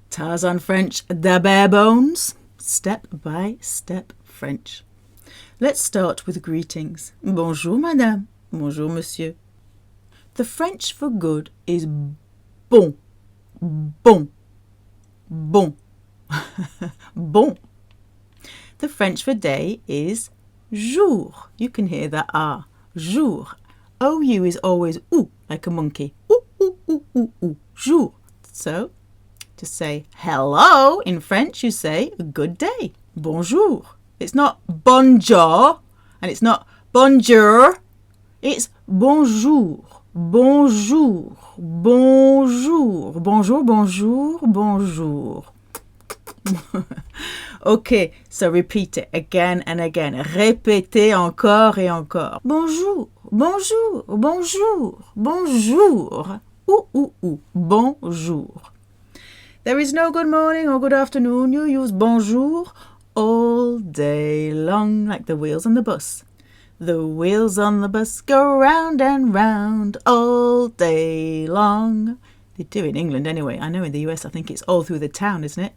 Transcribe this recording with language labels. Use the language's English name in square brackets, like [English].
[English] Tarzan French, the bare bones, step by step French. Let's start with greetings. [French] Bonjour madame, bonjour monsieur. [English] The French for good is bon, bon, bon, bon. The French for day is jour. You can hear the R, jour. OU is always OU, like a monkey. OU, OU, OU, OU, OU, jour. So, to say hello in French, you say good day, bonjour. It's not bonjour, and it's not bonjour. It's bonjour, bonjour, bonjour, bonjour, bonjour, bonjour. Okay, so repeat it again and again. [French] Répétez encore et encore. Bonjour, bonjour, bonjour, bonjour. Ooh, ooh, ooh, bonjour. [English] There is no good morning or good afternoon. You use bonjour all day long, like the wheels on the bus. The wheels on the bus go round and round all day long. They do in England anyway. I know in the US I think it's all through the town, isn't it?